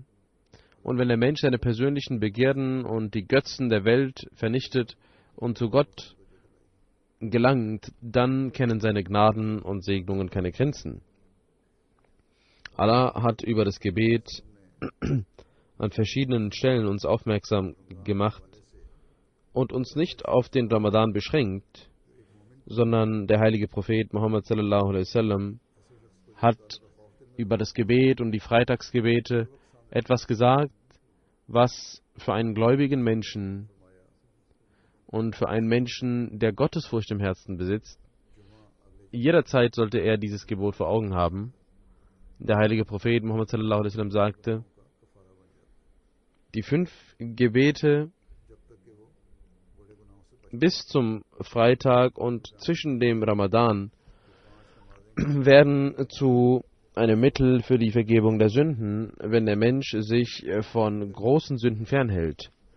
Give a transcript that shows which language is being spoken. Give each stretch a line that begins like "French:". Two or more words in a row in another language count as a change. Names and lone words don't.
German: Und wenn der Mensch seine persönlichen Begierden und die Götzen der Welt vernichtet und zu Gott gelangt, dann kennen seine Gnaden und Segnungen keine Grenzen. Allah hat über das Gebet an verschiedenen Stellen uns aufmerksam gemacht und uns nicht auf den Ramadan beschränkt, sondern der heilige Prophet Muhammad
Arabic: صلى الله عليه وسلم
German: hat über das Gebet und die Freitagsgebete etwas gesagt, was für einen gläubigen Menschen und für einen Menschen, der Gottesfurcht im Herzen besitzt, jederzeit sollte er dieses Gebot vor Augen haben. Der heilige Prophet Muhammad
Arabic: صلى الله عليه وسلم
German: sagte, die 5 Gebete bis zum Freitag und zwischen dem Ramadan werden zu einem Mittel für die Vergebung der Sünden, wenn der Mensch sich von großen Sünden fernhält.